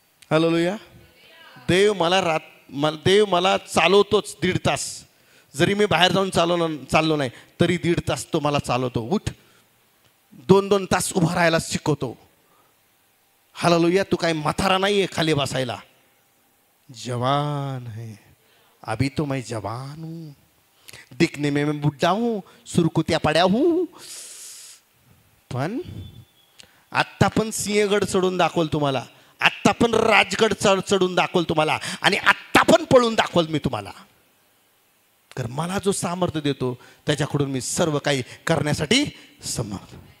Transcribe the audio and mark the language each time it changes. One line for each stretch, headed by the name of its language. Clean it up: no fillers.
Marathi: Hallelujah. देव मला चालवतोच 1.5 तास. जरी मी बाहेर जाऊन चाललो नाही तरी 1.5 तास तो मला चालवतो. उठ, 2-2 तास उभा राहायला शिकवतो. हालेलुया. तू काय म्हातारा नाही आहे खाली बसायला.
Hindi: जवान है, अभी तो मैं जवान हूं, दिखने में मैं बुढ़ा हूं,
Marathi: सुरकुत्या पड्या
Hindi: हूं.
Marathi: पण आत्ता पण सिंहगड चढून दाखवल तुम्हाला, आत्ता पण राजगड चढून दाखवल तुम्हाला, आणि आत्ता पण पळून दाखवल मी तुम्हाला. तर मला जो सामर्थ्य देतो त्याच्याकडून मी सर्व काही करण्यासाठी समर्थ.